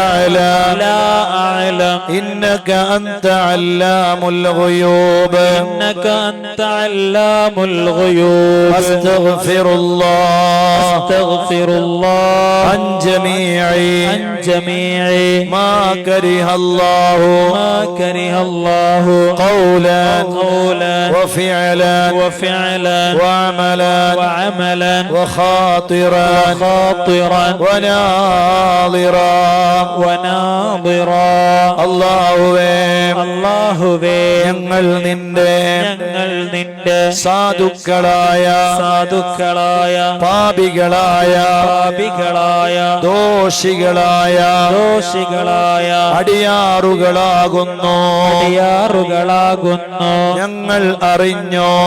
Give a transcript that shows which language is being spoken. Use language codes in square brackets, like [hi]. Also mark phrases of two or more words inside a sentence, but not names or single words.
[ar] أعلم إنك أنت علام الغيوب أستغفر الله عن جميع ما كره الله قولا وفعلا وعملا وخاطرا وناظرا [ml] അല്ലാഹുവേ ഞങ്ങൾ നിന്റെ സാധുക്കളായ പാപികളായ ദോഷികളായ അടിയാറുകളാകുന്നു ഞങ്ങൾ അറിഞ്ഞോ